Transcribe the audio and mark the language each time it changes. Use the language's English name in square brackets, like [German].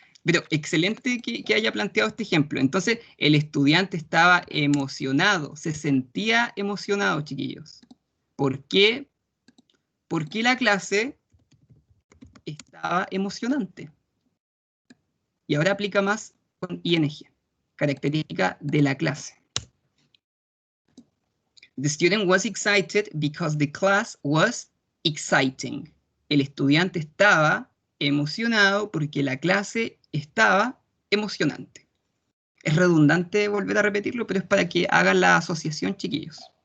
[Spanish] Pero excelente que haya planteado este ejemplo. Entonces, el estudiante estaba emocionado, se sentía emocionado, chiquillos. ¿Por qué? Porque la clase estaba emocionante. Y ahora aplica más con ing, característica de la clase. [English] The student was excited because the class was exciting. [Spanish] El estudiante estaba emocionado porque la clase estaba emocionante. Es redundante volver a repetirlo, pero es para que hagan la asociación, chiquillos.